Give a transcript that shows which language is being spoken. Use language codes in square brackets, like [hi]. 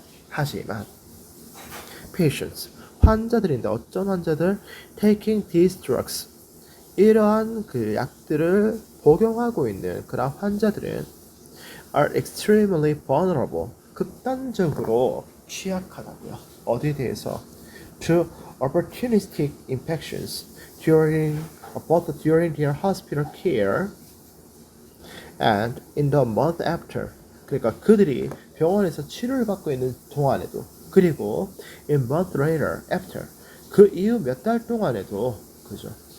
[ko] 하지만 patients 환자들인데 어떤 환자들 [en] taking these drugs [ko] 이러한 그 약들을 복용하고 있는 그런 환자들은 [en] are extremely vulnerable [ko] 극단적으로 취약하다고요. 어디에 대해서 [en] to opportunistic infections both during their hospital care and in the month after. [ko] 그러니까 그들이 병원에서 치료를 받고 있는 동안에도 그리고 [en] in month later after [ko] 그 이후 몇 달 동안에도 그죠.